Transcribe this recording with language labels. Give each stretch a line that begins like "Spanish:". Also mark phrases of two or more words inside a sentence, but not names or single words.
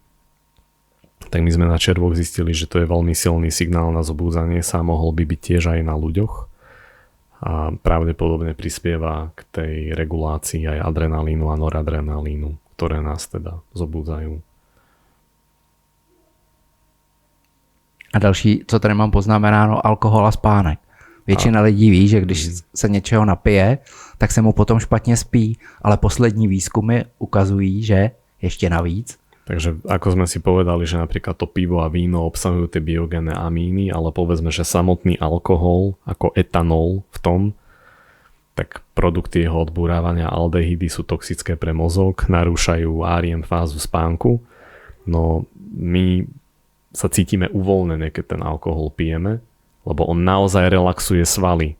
Slovak: Tak my sme na červoch zistili, že to je veľmi silný signál na zobúdzanie sa, mohol by byť tiež aj na ľuďoch a pravdepodobne prispieva k tej regulácii aj adrenalínu a noradrenalínu, ktoré nás teda zobúdzajú.
Czech: A další, co tady mám poznamenáno, alkohol a spánek. Většina lidí ví, že když se něčeho napije, tak se mu potom špatně spí, ale poslední výzkumy ukazují, že ještě navíc.
Slovak: Takže ako sme si povedali, že napríklad to pivo a víno obsahujú tie biogénne amíny, ale povedzme, že samotný alkohol ako etanol v tom, tak produkty jeho odburávania aldehydy sú toxické pre mozog, narúšajú REM fázu spánku. No my sa cítime uvoľnené, keď ten alkohol pijeme, lebo on naozaj relaxuje svaly.